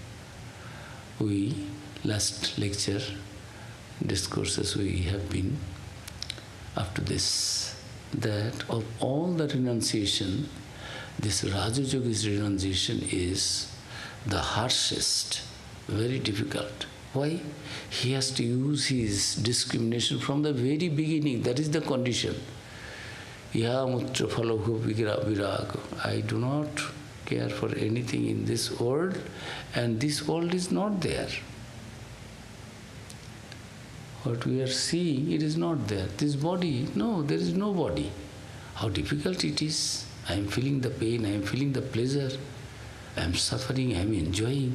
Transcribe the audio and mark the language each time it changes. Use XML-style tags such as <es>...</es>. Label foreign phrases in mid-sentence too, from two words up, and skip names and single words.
<en>We, last lecture, discourses we have been up to this, that of all the renunciation, this Raja Yogi's renunciation is the harshest, very difficult. Why? He has to use his discrimination from the very beginning. That is the condition.</en> <sa>यमुत्र फलभु विरागो.</sa> <en>I do not care for anything in this world, and this world is not there. What we are seeing, it is not there. This body, no, there is no body. How difficult it is. I am feeling the pain, I am feeling the pleasure, I am suffering, I am enjoying.</en>